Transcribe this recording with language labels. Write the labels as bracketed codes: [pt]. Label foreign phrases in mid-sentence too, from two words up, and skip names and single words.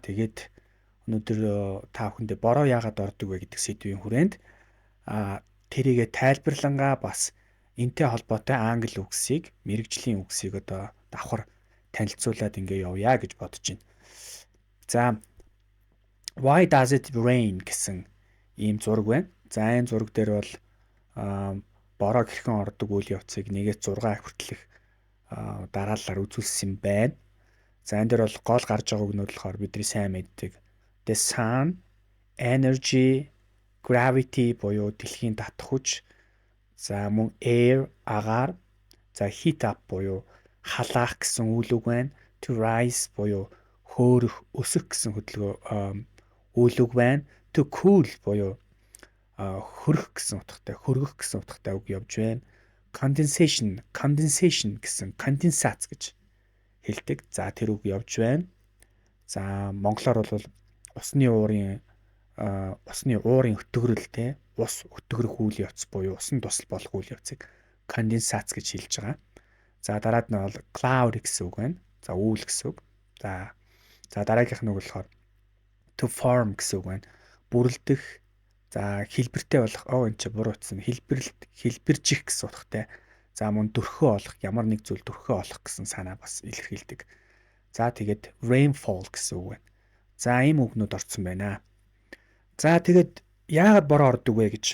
[mn] Тэгээд өнөөдөр та бүхэндээ бороо яагаад ордог вэ гэдэг сэдвийн хүрээнд тэрийгэ тайлбарлангаа бас энтэй холбоотой англи үгсийг, мэргэжлийн үгсийг одоо давхар танилцуулаад ингээ явъя гэж бодож байна. За, [en] Why does it rain [mn] гэсэн ийм зураг байна. За, энэ зураг дээр бол бороо хэрхэн ордог үйл явцыг 1-ээс 6 хүртэлх дараалалаар үзүүлсэн байна. За энэ дээр бол гол гарч байгаа үгнүүд болохоор бидний сайн мэддэг [en] the sun, energy, gravity [mn] буюу дэлхийн татах хүч. За мөн air агаар. За [en] heat up [mn] буюу халаах гэсэн үйл үг байна. [en] To rise [mn] буюу хөөрөх, өсөх гэсэн үйл үг байна. [en] To cool [mn] буюу хөрөх гэсэн утгатай, хөргөх гэсэн утгатай үг явж байна. Condensation гэсэн конденсац гэж хэлдэг. За тэр үг явж байна. За монголоор бол усны уурын өтгөрөлтэй ус өтгөрөх үйл явц буюу усан тусал болох үйл явцыг конденсац гэж хэлж байгаа. За дараад нь бол cloud гэсэн үг байна. За үүл гэсэн үг. За дараагийнх нь болохоор [en] to form [mn] гэсэн үг байна. Бүрлдэх. За хэлбэртэй болох энэ ч буруу утсан хэлбэржих гэсэн утгатай. За мөн дөрхөө олох, ямар нэг зүйл дөрхөө олох гэсэн санаа бас илэрхийлдэг. За тэгээд rainfall гэсэн үг байна. За ийм үгнүүд орсон байна. За тэгээд яагаад бороо ордог вэ гэж.